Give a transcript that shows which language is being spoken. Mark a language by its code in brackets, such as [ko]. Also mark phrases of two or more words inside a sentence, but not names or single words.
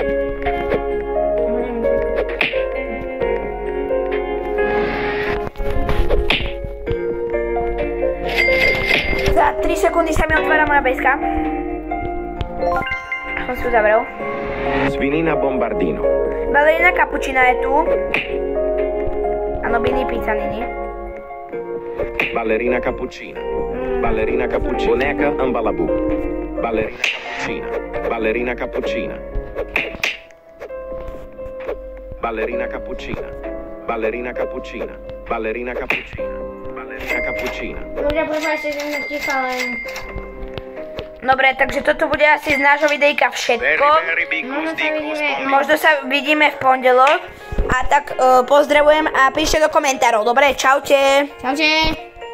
[sk] Za 3 sekundy sa mi otvára moja beska. Som si uzavrel. Svinina Bombardino. Balerína Cappuccina je tu. Áno, Bini Pizzanini. Ballerina Cappuccina. Ballerina Cappuccina. Boneca Ambalabu. Ballerina Cappuccina. Ballerina Cappuccina. Ballerina Cappuccina. Ballerina Cappuccina. Ballerina Cappuccina. Ballerina Cappuccina. Ľudia, prepáčte, že som ticha, len... Dobre, takže toto bude asi z nášho videjka všetko. Možno sa vidíme v pondelok. A tak pozdravujem a píšte do komentárov. Dobre, čaute. Čaute.